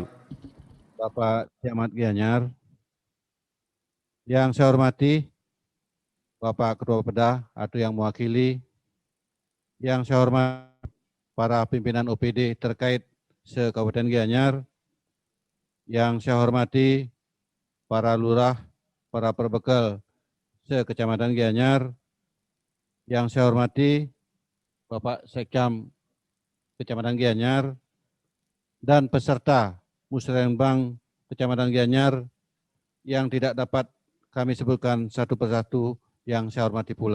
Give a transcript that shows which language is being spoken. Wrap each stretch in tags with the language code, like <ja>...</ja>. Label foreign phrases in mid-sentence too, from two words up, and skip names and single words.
<id>Bapak Camat Gianyar, yang saya hormati Bapak Ketua Peda atau yang mewakili, yang saya hormati para pimpinan OPD terkait se-Kabupaten Gianyar, yang saya hormati para lurah, para perbekal se-Kecamatan Gianyar, yang saya hormati Bapak Sekcam Kecamatan Gianyar, dan peserta Musrenbang Kecamatan Gianyar yang tidak dapat kami sebutkan satu persatu yang saya hormati pula.</id>